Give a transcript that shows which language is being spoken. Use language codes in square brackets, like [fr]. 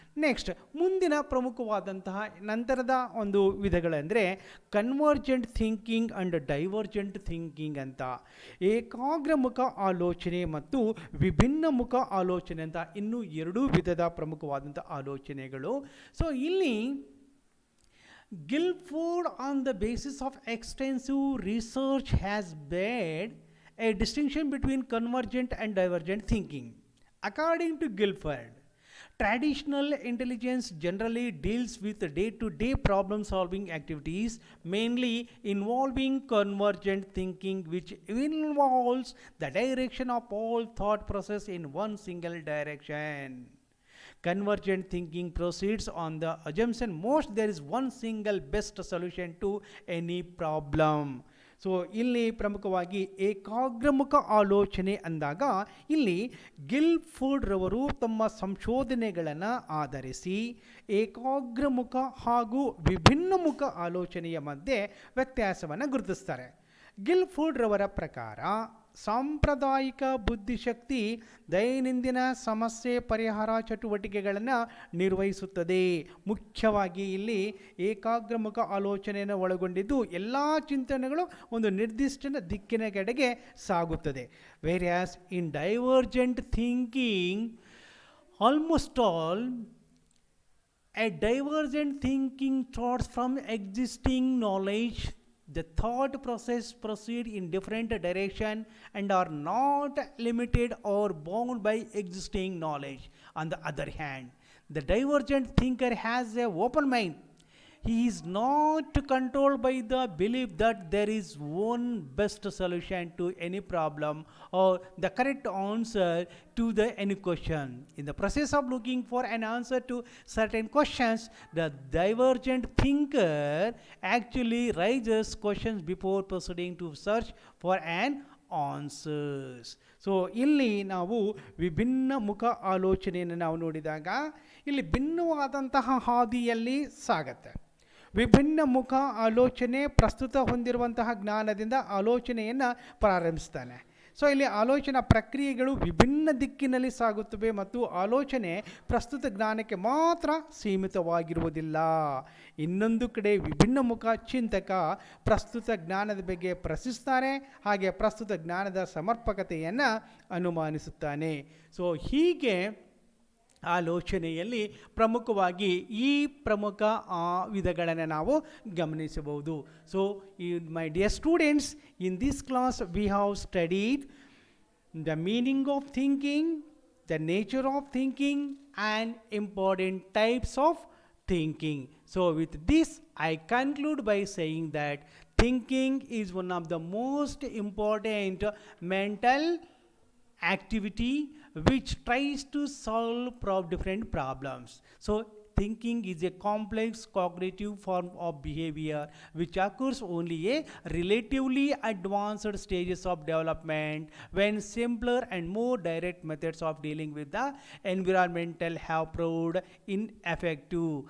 [kn] Next ಮುಂದಿನ ಪ್ರಮುಖವಾದಂತಹ ನಂತರದ ಒಂದು ವಿಧಗಳೆಂದರೆ convergent thinking and divergent thinking ಅಂತ. ಏಕಾಗ್ರಮುಖ ಆಲೋಚನೆ ಮತ್ತು ವಿಭಿನ್ನ ಮುಖ ಆಲೋಚನೆ ಅಂತ ಇನ್ನೂ ಎರಡೂ ವಿಧದ ಪ್ರಮುಖವಾದಂಥ ಆಲೋಚನೆಗಳು. ಸೊ ಇಲ್ಲಿ [en] Guilford, on the basis of extensive research, has made a distinction between convergent and divergent thinking. According to Guilford, traditional intelligence generally deals with day-to-day problem-solving activities, mainly involving convergent thinking, which involves the direction of all thought process in one single direction. Convergent thinking proceeds on the assumption most there is one single best solution to any problem. [kn] So ಇಲ್ಲಿ ಪ್ರಮುಖವಾಗಿ ಏಕಾಗ್ರಮುಖ ಆಲೋಚನೆ ಅಂದಾಗ ಇಲ್ಲಿ Guilford ರವರು ತಮ್ಮ ಸಂಶೋಧನೆಗಳನ್ನು ಆಧರಿಸಿ ಏಕಾಗ್ರಮುಖ ಹಾಗೂ ವಿಭಿನ್ನ ಮುಖ ಆಲೋಚನೆಯ ಮಧ್ಯೆ ವ್ಯತ್ಯಾಸವನ್ನು ಗುರುತಿಸ್ತಾರೆ. ಗಿಲ್ಫೋರ್ಡ್ ರವರ ಪ್ರಕಾರ ಸಾಂಪ್ರದಾಯಿಕ ಬುದ್ಧಿಶಕ್ತಿ ದೈನಂದಿನ ಸಮಸ್ಯೆ ಪರಿಹಾರ ಚಟುವಟಿಕೆಗಳನ್ನು ನಿರ್ವಹಿಸುತ್ತದೆ. ಮುಖ್ಯವಾಗಿ ಇಲ್ಲಿ ಏಕಾಗ್ರಮುಖ ಆಲೋಚನೆಯನ್ನು ಒಳಗೊಂಡಿದ್ದು ಎಲ್ಲ ಚಿಂತನೆಗಳು ಒಂದು ನಿರ್ದಿಷ್ಟ ದಿಕ್ಕಿನ ಕಡೆಗೆ ಸಾಗುತ್ತದೆ. [en] Whereas in divergent thinking almost all a divergent thinking starts from existing knowledge. The thought process proceed in different direction and are not limited or bound by existing knowledge. On the other hand, the divergent thinker has a open mind. He is not controlled by the belief that there is one best solution to any problem or the correct answer to any question. In the process of looking for an answer to certain questions, the divergent thinker actually raises questions before proceeding to search for an answers. [kn] So ಇಲ್ಲಿ ನಾವು ವಿಭಿನ್ನ ಮುಖ ಆಲೋಚನೆಯನ್ನು ನಾವು ನೋಡಿದಾಗ ಇಲ್ಲಿ ಭಿನ್ನವಾದಂತಹ ಹಾದಿಯಲ್ಲಿ ಸಾಗತ್ತೆ. ವಿಭಿನ್ನ ಮುಖ ಆಲೋಚನೆ ಪ್ರಸ್ತುತ ಹೊಂದಿರುವಂತಹ ಜ್ಞಾನದಿಂದ ಆಲೋಚನೆಯನ್ನು ಪ್ರಾರಂಭಿಸ್ತಾನೆ. ಸೊ ಇಲ್ಲಿ ಆಲೋಚನಾ ಪ್ರಕ್ರಿಯೆಗಳು ವಿಭಿನ್ನ ದಿಕ್ಕಿನಲ್ಲಿ ಸಾಗುತ್ತವೆ ಮತ್ತು ಆಲೋಚನೆ ಪ್ರಸ್ತುತ ಜ್ಞಾನಕ್ಕೆ ಮಾತ್ರ ಸೀಮಿತವಾಗಿರುವುದಿಲ್ಲ. ಇನ್ನೊಂದು ಕಡೆ ವಿಭಿನ್ನ ಮುಖ ಚಿಂತಕ ಪ್ರಸ್ತುತ ಜ್ಞಾನದ ಬಗ್ಗೆ ಪ್ರಶ್ನಿಸ್ತಾನೆ, ಹಾಗೆ ಪ್ರಸ್ತುತ ಜ್ಞಾನದ ಸಮರ್ಪಕತೆಯನ್ನು ಅನುಮಾನಿಸುತ್ತಾನೆ. ಸೊ ಹೀಗೆ ಆಲೋಚನೆಯಲ್ಲಿ ಪ್ರಮುಖವಾಗಿ ಈ ಪ್ರಮುಖ ವಿಧಗಳನ್ನು ನಾವು ಗಮನಿಸಬಹುದು. [en] So my dear students, in this class we have studied the meaning of thinking, the nature of thinking and important types of thinking. So with this I conclude by saying that thinking is one of the most important mental activity which tries to solve different problems. So thinking is a complex cognitive form of behavior which occurs only at relatively advanced stages of development, when simpler and more direct methods of dealing with the environmental have proved ineffective.